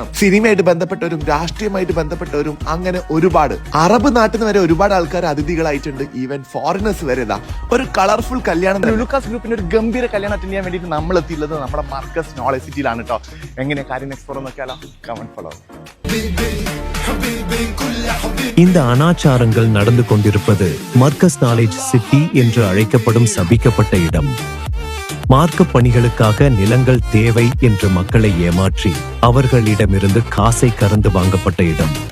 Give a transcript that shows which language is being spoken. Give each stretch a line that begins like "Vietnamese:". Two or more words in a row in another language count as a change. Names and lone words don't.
Malayalam: സിനിമയായിട്ട് ബന്ധപ്പെട്ടവരും രാഷ്ട്രീയമായിട്ട് ബന്ധപ്പെട്ടവരും അങ്ങനെ ഒരുപാട്. അറബ് നാട്ടിൽ നിന്ന് വരെ ഒരുപാട് ആൾക്കാർ അതിഥികളായിട്ടുണ്ട്.
English: even foreigners
Malayalam: വരെ ഒരു കളർഫുൾ കല്യാണം. ലുക്കാസ് ഗ്രൂപ്പിന്റെ ഒരു ഗംഭീര കല്യാണം അറ്റൻഡ് ചെയ്യാൻ വേണ്ടിയിട്ട് നമ്മൾ എത്തിയുള്ളത് നമ്മുടെ മർക്കസ് നോളജ് സിറ്റിയിലാണ് കേട്ടോ. എങ്ങനെ കാര്യം എക്സ്പ്ലോർ നോക്കിയാലോ? കമന്റ് ഫോളോ.
Tamil: இந்த அனாச்சாரங்கள் நடந்து கொண்டிருப்பது மர்கஸ் நாலேஜ் சிட்டி என்று அழைக்கப்படும் சபிக்கப்பட்ட இடம். மார்க்க பணிகளுக்காக நிலங்கள் தேவை என்று மக்களை ஏமாற்றி அவர்களிடமிருந்து காசை கறந்து வாங்கப்பட்ட இடம்.